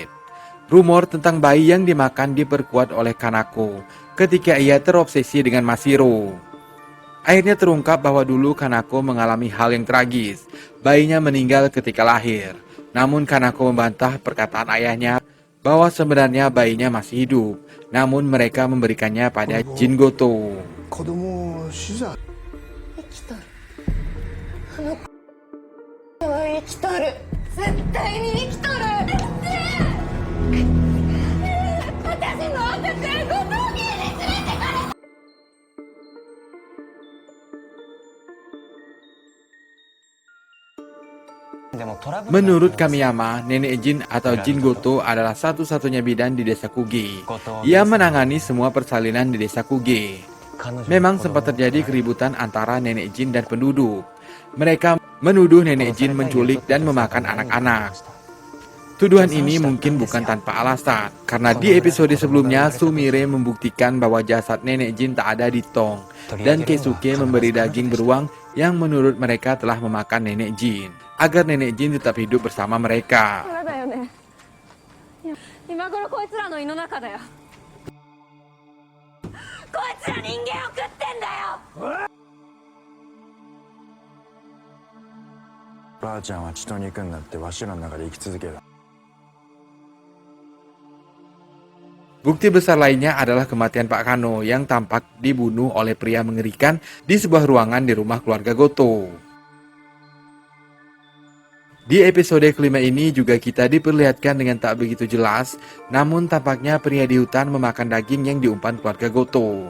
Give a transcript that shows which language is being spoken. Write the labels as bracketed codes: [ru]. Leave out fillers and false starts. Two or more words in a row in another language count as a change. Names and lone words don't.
[id] Rumor tentang bayi yang dimakan diperkuat oleh Kanako ketika ia terobsesi dengan Mashiro. Akhirnya terungkap bahwa dulu Kanako mengalami hal yang tragis. Bayinya meninggal ketika lahir. Namun Kanako membantah perkataan ayahnya bahwa sebenarnya bayinya masih hidup. Namun mereka memberikannya pada Jin Goto. [ja] 子供を死罪。生きとる。あの子は生きとる。絶対に生きとる。私の赤ちゃんごと家に連れてかれ。 [id] Menurut Kamiyama, Nenek Jin atau Jin Goto adalah satu-satunya bidan di desa Kuge. Ia menangani semua persalinan di desa Kuge. Memang sempat terjadi keributan antara Nenek Jin dan penduduk. Mereka menuduh Nenek Jin menculik dan memakan anak-anak. Tuduhan ini mungkin bukan tanpa alasan, karena di episode sebelumnya Sumire membuktikan bahwa jasad Nenek Jin tak ada di tong, dan Keisuke memberi daging beruang yang menurut mereka telah memakan Nenek Jin, agar Nenek Jin tetap hidup bersama mereka. [ja] これだよね。今頃こいつらの胃の中だよ。こいつら人間を食ってんだよ。ばあちゃんは血と肉になってわしらの中で生き続けた。 [id] Bukti besar lainnya adalah kematian Pak Kano yang tampak dibunuh oleh pria mengerikan di sebuah ruangan di rumah keluarga Goto. Di episode kelima ini juga kita diperlihatkan dengan tak begitu jelas, namun tampaknya pria di hutan memakan daging yang diumpan keluarga Goto.